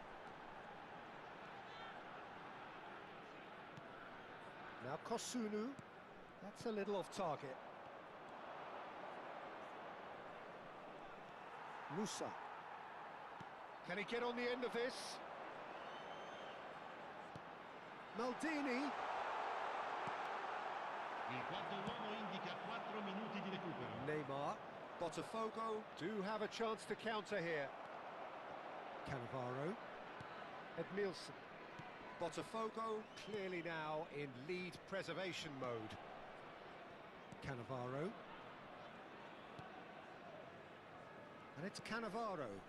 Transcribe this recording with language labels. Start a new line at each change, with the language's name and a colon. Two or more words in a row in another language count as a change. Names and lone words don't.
English: Now Kosunu. That's a little off target. Musa. Can he get on the end of this? Maldini.
Italian: Il quarto uomo indica 4 minuti di recupero.
English: Neymar. Botafogo do have a chance to counter here. Cannavaro. Edmilson. Botafogo clearly now in lead preservation mode. Cannavaro. And it's Cannavaro.